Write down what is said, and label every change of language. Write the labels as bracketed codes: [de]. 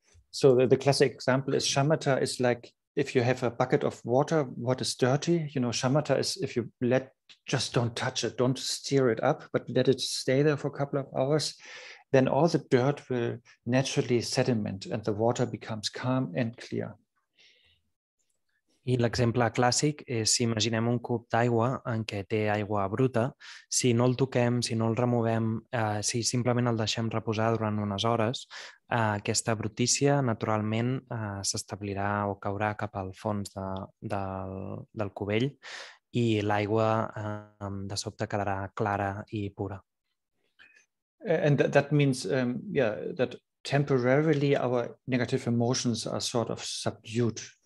[en] So the classic example is shamatha is like if you have a bucket of water, what is dirty? Shamatha is if you just don't touch it, don't stir it up, but let it stay there for a couple of hours. Then all the dirt will naturally sediment and the water becomes calm and clear. [ca] I l'exemple clàssic és si imaginem un cub d'aigua en què té aigua bruta, si no el toquem, si no el removem, si simplement el deixem reposar durant unes hores, aquesta brutícia naturalment s'establirà o caurà cap al fons del cubell i l'aigua de sobte quedarà clara i pura. [en] And that means, that temporarily our negative emotions are sort of subdued.